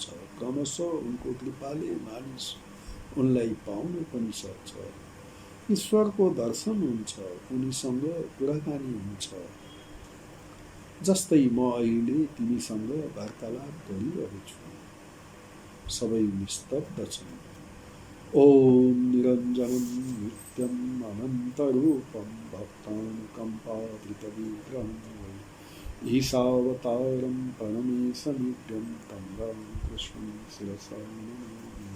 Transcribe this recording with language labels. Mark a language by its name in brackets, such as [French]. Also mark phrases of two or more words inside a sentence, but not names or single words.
[Nepali] क्रमशः उनको कृपाले मानिस उनलाई पाउन पनि सक्छ। ईश्वरको दर्शन हुन्छ, उनीसँग कुराकानी हुन्छ। जस्तै म अहिले तिमीसँग वार्तालाप गरिरहेछु। सबै निस्तब्ध छन्। [Sanskrit] ओम निरञ्जनं नित्यम् अनन्तरूपं भक्तानुकम्पावृतविग्रहं ईशावतारं परमेशमीड्यं तं रामकृष्णं शिरसा नमामि।